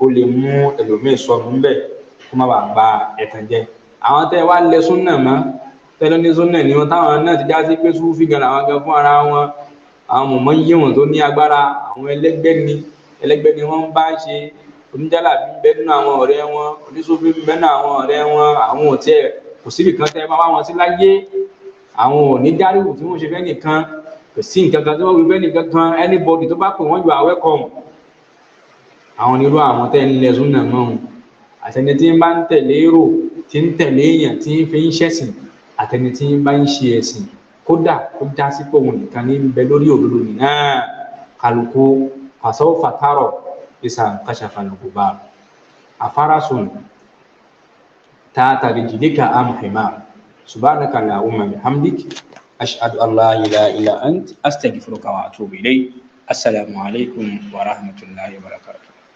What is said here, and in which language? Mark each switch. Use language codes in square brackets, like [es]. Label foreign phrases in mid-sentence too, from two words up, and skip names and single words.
[yo] lè mú ẹlòmíì sọnù ńbẹ kó má bàa ba ẹ̀tàn jẹ́ àwọn tẹ́ wá lẹ súnà mọ́ tẹ́lẹ̀ ní súnà ni wọn táwọn náà ti já sí pé Súfì gan làwọn gan fún ara wọn àwọn mọ̀mọ́ yíwọ̀n tó ní agbára àwọn ẹlẹ́gbẹ́ ni wọ́n bá ṣe oníjàlá bí bẹ́ẹ̀ nínú àwọn ọ̀rẹ́ wọn oníṣòfin bẹ́ẹ̀ nínú àwọn ọ̀rẹ́ wọn àwọn òtí ẹ̀ kò síbi kan tẹ́ bá wá wọn sí láyé àwọn ò ní dáríwò tí wọ́n ṣe fẹ́ nìkan kò sí nǹkan kan tí wọ́n wí fẹ́ nìkan kan anybody tó bá pè wọ́n [en] you are welcome. [yo] àwọn nírú àwọn tẹ́ ń lẹ súnà mọ́ àtẹni tí ń bá ń tẹ̀lé èrò tí ń tẹ̀lé èèyàn tí ń fi ń ṣẹ̀sìn àtẹni tí ń bá ń ṣe ẹ̀sìn kódà kó dá sí pé òun nìkan ní bẹ lórí òdodo nìyẹn kálukú [ar] فسوف ترى إذا انكشف الغبار أفرس تحت رجلك أم حمار سبحانك اللهم وبحمدك أشهد أن لا إله إلا أنت أستغفرك وأتوب إليك السلام عليكم ورحمة الله وبركاته.